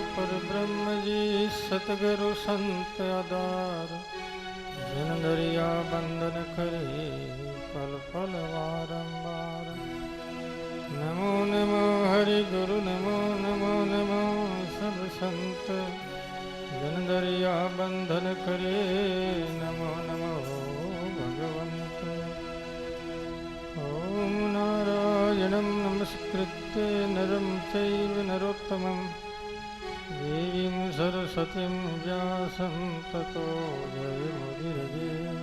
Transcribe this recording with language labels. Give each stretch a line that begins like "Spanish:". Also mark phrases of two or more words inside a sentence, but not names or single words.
Hindi: ब्रह्म जी सतगुरु संत आधार, जन दरिया बंधन करे पल पल बारंबार। नमो नमो हरि गुरु नमो नमो नमो सब संत, जन दरिया बंधन करे नमो नमो भगवंत।
Sanskrit: ओम नारायणं नमस्कृत्य नरं चैव नरोत्तमं, देवीं सरस्वतीं व्यासं ततो जयमुदीरये।